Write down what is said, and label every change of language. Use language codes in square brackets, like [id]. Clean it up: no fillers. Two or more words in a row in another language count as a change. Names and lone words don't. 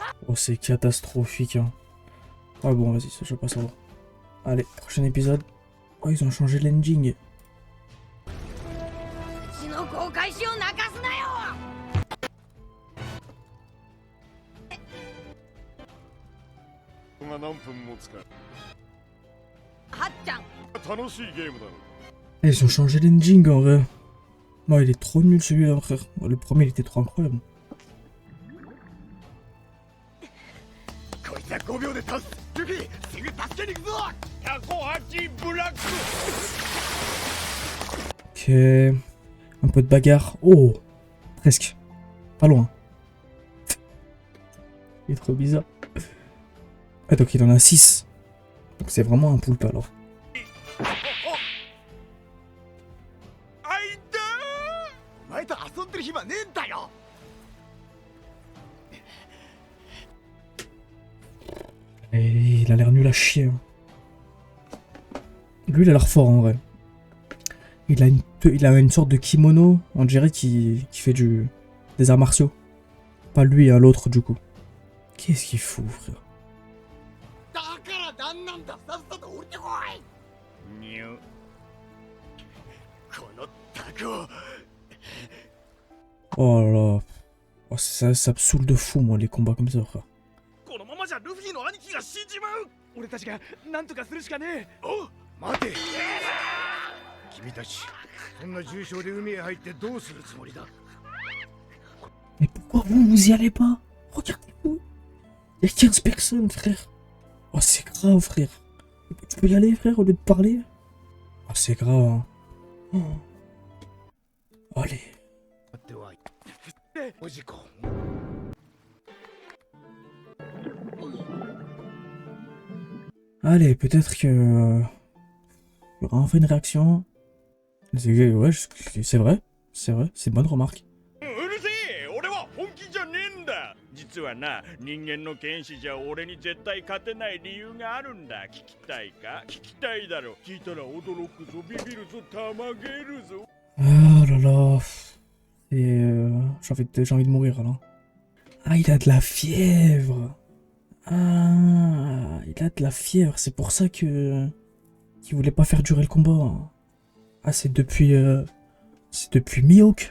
[fr] Oh, c'est catastrophique. Hein. Ah bon, vas-y, ça je veux pas savoir. Allez, prochain épisode. Oh, ils ont changé l'ending. [ja] うちの航海士を泣かすなよ。が何分持つか。はっちゃん。楽しいゲームだろ。 [fr] Ils ont changé l'ending en vrai. Non, il est trop nul celui-là, frère. Le premier, il était trop incroyable. [ja] こいつは5秒で倒す。ルフィ、すぐ助けに行くぞ。108ブラック。 [fr] Ok. Un peu de bagarre. Oh, presque. Pas loin. Il est trop bizarre. Ah, donc il en a 6. Donc c'est vraiment un poulpe alors. [ja] あいたー。お前と遊んでる暇ねえんだよ。 [fr] Et il a l'air nul à chier. Hein. Lui, il a l'air fort en vrai. Il a une sorte de kimono, on dirait, qui fait des arts martiaux. Pas lui, hein, l'autre du coup. Qu'est-ce qu'il fout, frère? [ja] だからなんなんだ。さっさと降りてこい。にゅ。このタコ。 [fr] Oh là là. Oh, ça me saoule de fou, moi, les combats comme ça, frère. [ja] このままじゃルフィの兄貴が死んじまう。俺たちが何とかするしかねえ。お、待て。君たち、そんな重傷で海へ入ってどうするつもりだ。 [fr] Mais pourquoi vous y allez pas? Regardez-vous. Il y a 15 personnes, frère. Oh, c'est grave, frère. Tu peux y aller, frère, au lieu de parler? Oh, c'est grave, hein. Oh. Allez. [ja] 待ってはい。おじこ。 [fr] Allez, peut-être que... il y aura enfin une réaction. Ouais, c'est vrai. C'est vrai, c'est une bonne remarque. [ja] うるせえ、俺は本気じゃねえんだ。実はな、人間の剣士じゃ俺に絶対勝てない理由があるんだ。聞きたいか？聞きたいだろ。聞いたら驚くぞ、ビビるぞ、たまげるぞ。 [fr] Oh là là. Et j'ai envie de mourir là. Ah, il a de la fièvre. Ah, il a de la fièvre. C'est pour ça que qu'il voulait pas faire durer le combat. Ah, c'est depuis Mihawk.